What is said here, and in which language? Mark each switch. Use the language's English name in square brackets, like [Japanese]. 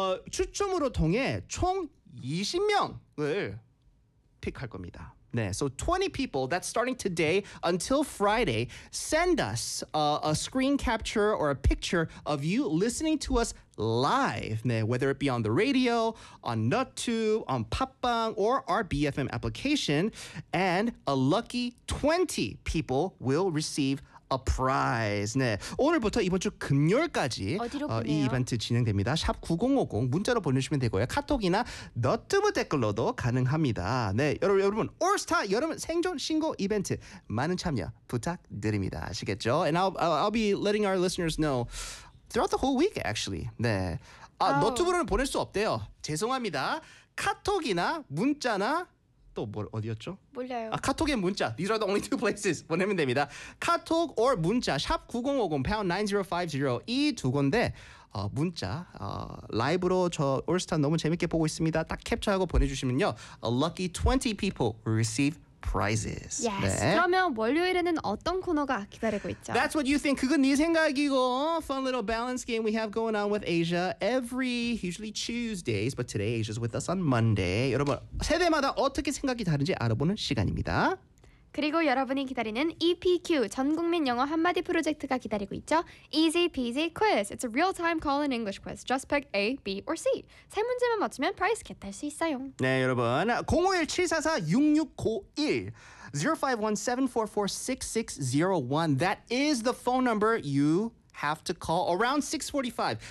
[Korean] 추첨으로 통해 총 20명을 픽할 겁니다. [English] 네, so 20 people that's starting today until Friday send us a screen capture or a picture of you listening to us live, 네, whether it be on the radio, on NutTube, on 팟빵, or our BFM application, and a lucky 20 people will receive a prize. [Korean] 네, 오늘부터 이번 주 금요일까지 이 이벤트 진행됩니다. 샵 9050 문자로 보내주시면 되고요. 카톡이나 너튜브 댓글로도 가능합니다. 네, 여러분 올스타 여름 생존 신고 이벤트 많은 참여 부탁드립니다. 아시겠죠? [English] And I'll be letting our listeners know throughout the whole week, actually. [Korean] 네. 아, 너튜브로는 보낼 수 없대요. 죄송합니다. 카톡이나 문자나 또 뭐 어디였죠? 몰라요. 아, 카톡에 문자. [English] These are the only two places. [Korean] 보내면 됩니다. 카톡 or 문자. 샵 9050, #9050. 이 두 건데 문자. 라이브로 저 올스타 너무 재밌게 보고 있습니다. 딱 캡처하고 보내주시면요. [English] A lucky 20 people will receive prizes. Yes. 네. [Korean] 그러면 월요일에는 어떤 코너가 기다리고 있죠? [English] That's what you think. [Korean] 그건 네 생각이고. [English] Fun little balance game we have going on with Asia every usually Tuesdays, but today Asia's with us on Monday. [Korean] 여러분 세대마다 어떻게 생각이 다른지 알아보는 시간입니다. 그리고 여러분이 기다리는 EPQ 전국민 영어 한마디 프로젝트가 기다리고 있죠. [English] Easy peasy quiz. It's a real-time call in English quiz. Just pick A, B, or C. [Korean] 세 문제만 맞추면 프라이스 겟할 수 있어요. 네, 여러분. [English] 01744-6691 0517446601 That is the phone number you have to call around 6:45.